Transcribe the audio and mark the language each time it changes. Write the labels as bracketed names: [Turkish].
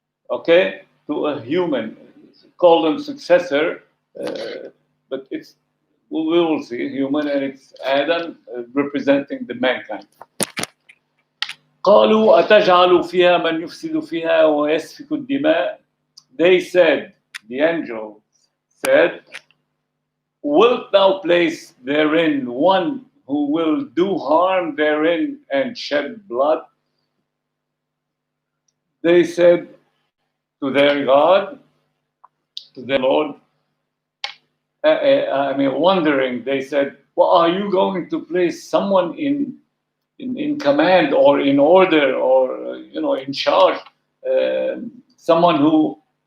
[English] Okay? To a human. Call them successor, but it's, we will see, human, and it's Adam representing the mankind. [Arabic] قالوا أتجعل فيها من يفسد فيها ويسفك الدماء. [English] They said, the angels said, wilt thou place therein one who will do harm therein and shed blood? They said to their God, to their Lord, wondering, they said, well, are you going to place someone in command or in order or in charge, someone who